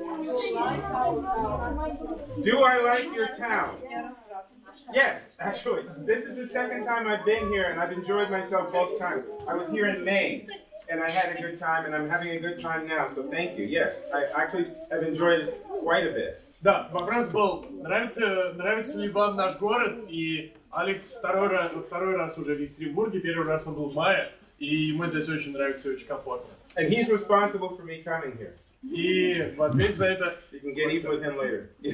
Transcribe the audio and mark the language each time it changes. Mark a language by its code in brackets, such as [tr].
[en] Do I like your town? Yes, actually, this is the second time I've been here, and I've enjoyed myself both times. I was here in May, and I had a good time, and I'm having a good time now, so thank you. Yes, I actually have enjoyed it quite a bit. [ru] Да, вопрос был, нравится ли вам наш город, и Алекс второй раз уже в Екатеринбурге, первый раз он был в мае, и ему здесь очень нравится и очень комфортно. [en] And he's responsible for me coming here. [ru] И в ответ за это... [en] You can get even with him later.